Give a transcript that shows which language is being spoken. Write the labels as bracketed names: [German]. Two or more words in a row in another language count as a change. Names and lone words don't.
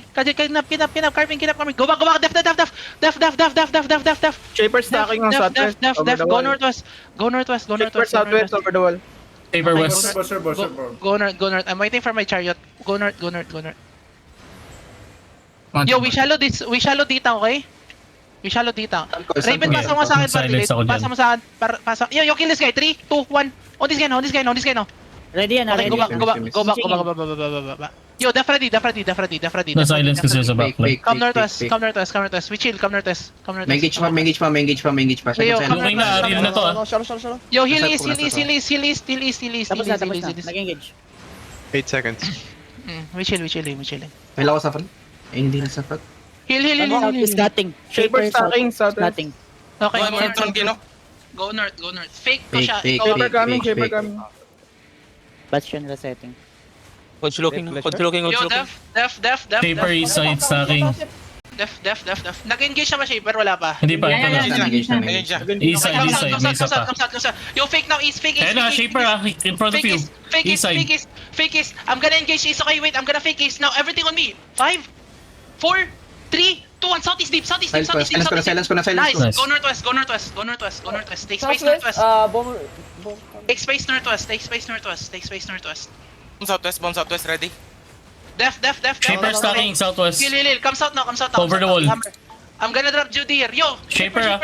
[English] Kidnap. Carving. Go back. Def. Shapers stacking ang southwest. Def. Go northwest. Shapers southwest over the wall. Paper west. Go north. I'm waiting for my chariot. Go north. Yo, we shallow D-tank, okay? [Filipino] Raven, pasa mo sa akin, Silence ako dyan. pasa mo sa akin. [English] Yo, kill this guy. 3, 2, 1. On this guy now. [Filipino] Ready yan, [English] Okay, ready. go back. Yo, def ready. [Filipino] Na-silence kasi sa backline. [English] Come northwest. We chill, come northwest. [Filipino] Engage pa. [English] Yo, come [Filipino] Looking na, real na to ah. [English] Yo, heal east. [Filipino] Tapos na. Nag-engage. [English] 8 seconds. We chill. [Filipino] May lawas sa front. Ay, hindi na sa front. [English] Heal. South is nothing. Shapers stacking southwest. Nothing. Okay, Go north, go north. [Filipino] Fake ko siya. [English] Fake. [Filipino] Ikaw, [English] Shaper coming. Bastion resetting. Hodge looking. yo, def. Paper east side stacking. [Filipino] Def. Nag-engage na ba Shaper? Wala pa. Hindi pa, ito na. Engage na. Engage siya. [English] East side, [Filipino] may isa pa. [English] Come south. Yo, fake now, east. Fake [Filipino] Ayun na, [English] Shaper ah, in front of you. Fake East side. is. I'm gonna engage east. Okay, wait. I'm gonna fake east. Now, everything on me. 5, 4, 3, 2, 1. Southeast deep. [Filipino] Silence ko na. [English] Nice. Nice. Go northwest. Take space northwest. Take space northwest. Bomb southwest, ready? Def. Shaper stacking southwest. Heal. Come south now. Over the wall. I'm gonna drop Judy here. Yo, Shaper, ah.